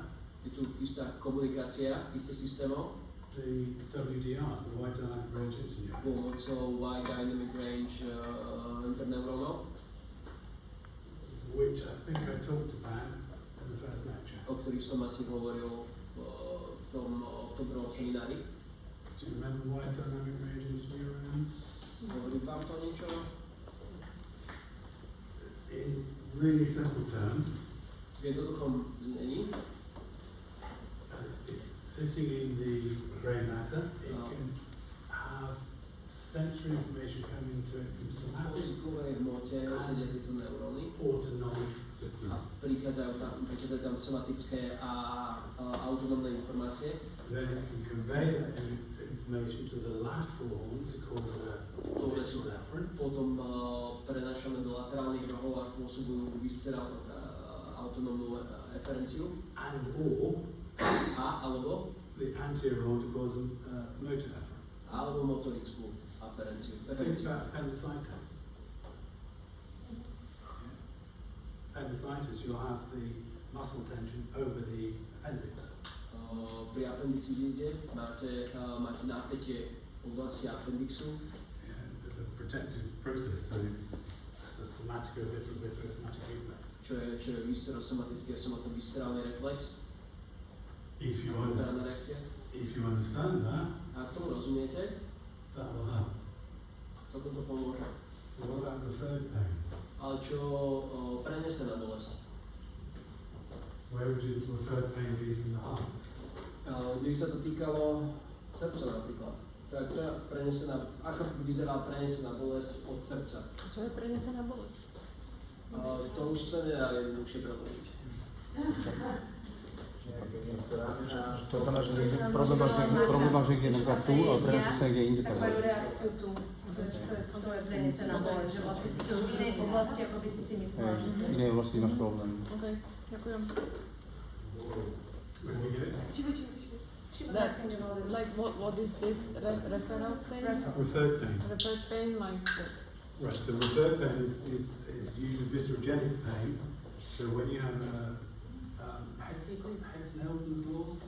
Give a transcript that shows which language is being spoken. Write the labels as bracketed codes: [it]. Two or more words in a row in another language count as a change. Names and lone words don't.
[sk] Je tu istá komunikácia týchto systémov [en] the WDRs, the wide dynamic range interneurons, [sk] pomocou [en] wide dynamic range [sk] interneurónov, [en] which I think I talked about in the first lecture. [sk] o ktorých som asi hovoril v tom prvom seminári. [en] Do you remember wide dynamic range interneurons? [sk] Hovorím vám to niečo? [en] In really simple terms, [sk] V jednoduchom znení [en] it's sitting in the grey matter. It can have sensory information coming to it from [sk] v [en] somatic [sk] mozgovej hmote sedia tieto neuróny [en] autonomic [sk] a [en] systems. [sk] prichádzajú tam somatické a autonómne informácie. [en] Then it can convey that information to the lateral horn to cause a visceral efferent. [sk] Potom prenášame do laterálnych rohov a spôsobujú viscerálnu autonómnu eferenciu [en] And or [sk] alebo [en] the anterior horn to cause a motor efferent. [sk] alebo motorickú eferenciu. [en] Think about appendicitis. Appendicitis, you'll have the muscle tension over the appendix. [sk] Pri appendicite máte napätie v oblasti appendixu, [en] There's a protective process, so it's a somatic or viscerosomatic reflex. [sk] čo je viscerosomatický a somatoviscerálny reflex, [en] If you [sk] verbálna reakcia. [en] if you understand that, [sk] A k tomu rozumiete, [en] that will help. [sk] celkom to pomôže. [en] What about referred pain? [sk] Ale čo prenesená bolesť? [en] Where would the referred pain be from the heart? [sk] Kde sa to týkalo srdca napríklad. Tak to je prenesená, ako by vyzerala prenesená bolesť od srdca. Čo je prenesená bolesť? To už sa nedá jednoduchšie preložiť. To znamená, že problém máš niekde na tu, ale prenášaš sa niekde inde. Tak majú reakciu tu. To je prenesená bolesť, že vlastne cítiš v inej oblasti, ako by si myslela, že V inej oblasti máš problém. OK, ďakujem. [en] When we get it? That, like, what is this referral pain? Referred pain. Referred pain, like what? Right, so referred pain is usually viscerogenic pain. So when you have Head-Snelden's laws,